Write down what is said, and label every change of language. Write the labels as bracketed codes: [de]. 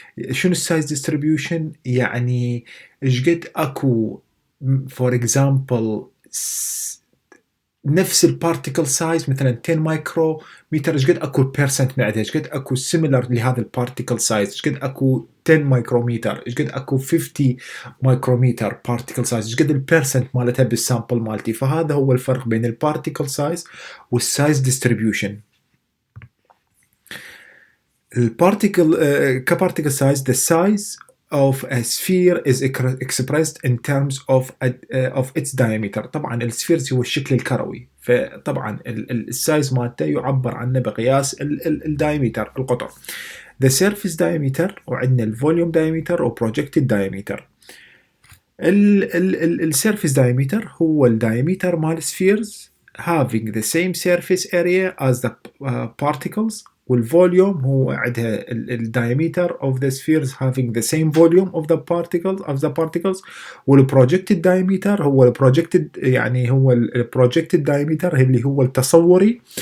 [ar] شنو السايز ديستريبيوشن؟ يعني ايش قد اكو فور اكزامبل نفس البارتيكل سايز مثلا 10 مايكرو متر ايش قد اكو بيرسنت من عندها، ايش قد اكو سيميلر لهذا البارتيكل سايز، ايش قد اكو 10 مايكرومتر، ايش قد اكو 50 مايكرومتر بارتيكل سايز، ايش قد البيرسنت مالتها بالسامبل مالتي. فهذا هو الفرق بين البارتيكل سايز والسايز ديستريبيوشن. البارتيكل كبارتيكل سايز [en] the size of a sphere is expressed in terms of its diameter. [ar] طبعا السفيرز هو الشكل الكروي، فطبعا السايز مالته يعبر عنه بقياس الدايمتر القطر. [en] The surface diameter [ar] وعندنا الفوليوم [en] diameter و projected diameter. السيرفيس diameter [ar] هو الدايمتر مال [en] spheres having the same surface area as the particles [ar] والفوليوم هو عندها الدايمتر [en] of the spheres having the same volume of the particles والprojected diameter [ar] هو البروجكتد يعني هو البروجكتد [en] diameter [ar] اللي هو التصوري